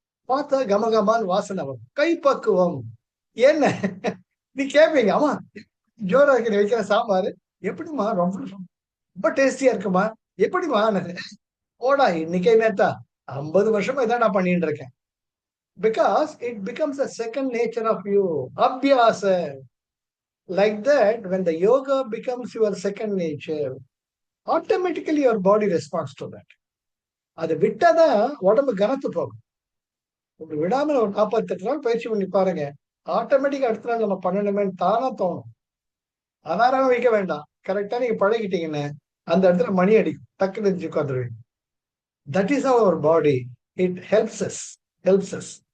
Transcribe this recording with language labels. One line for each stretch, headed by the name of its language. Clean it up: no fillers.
Tamil: பார்த்தா கமகமான்னு வாசனை வரும். கைப்பக்குவம். என்ன நீ கேட்பீங்க, அம்மா ஜோரா இருக்கிற வைக்கிற சாம்பார் எப்படிமா? ரொம்ப ரொம்ப டேஸ்டியா இருக்குமா? எப்படிமா? ஓடா இன்னைக்கே நேத்தா 50 வருஷமா இதான் நான் பண்ணிட்டு இருக்கேன்.
English: Because it becomes a second nature of you. Abhyasa. Like that, when the yoga becomes your second nature, automatically your body responds to that.
Tamil: அது விட்டாதான் உடம்பு கனத்து போகும். ஒரு விடாம ஒரு 48 நாள் பயிற்சி பண்ணி பாருங்க. ஆட்டோமேட்டிக்கா அடுத்த நாள் நம்ம பண்ணணுமேன்னு தானா தோணும். அலாரம் வைக்க வேண்டாம். கரெக்டா நீங்க பழகிட்டீங்கன்னு அந்த இடத்துல மணி அடிக்கும், டக்குன்னு எழுந்து உட்காந்துருவீங்க.
English: That is our body. It helps us.